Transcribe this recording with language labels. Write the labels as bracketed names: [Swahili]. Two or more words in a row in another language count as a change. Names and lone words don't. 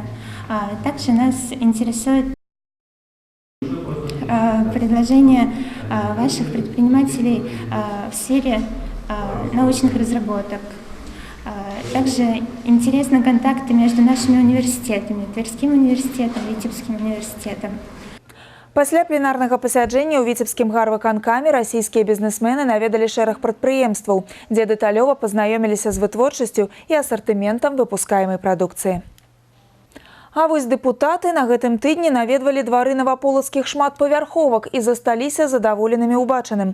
[Russian] Также нас интересует предложение ваших предпринимателей в сфере научных разработок. Также интересны контакты между нашими университетами, Тверским университетом, Витебским университетом. [Belarusian] Пасля пленарнага пасяджэння ў віцебскім гарвыканкаме расійскія бізнесмены наведалі шэраг прадпрыемстваў, дзе дэталёва пазнаёміліся з вытворчасцю і асартыментам выпускаемай прадукцыі. А вось дэпутаты на гэтым тыдні наведвалі двары наваполацкіх шматпавярховак і засталіся задаволенымі ўбачаным.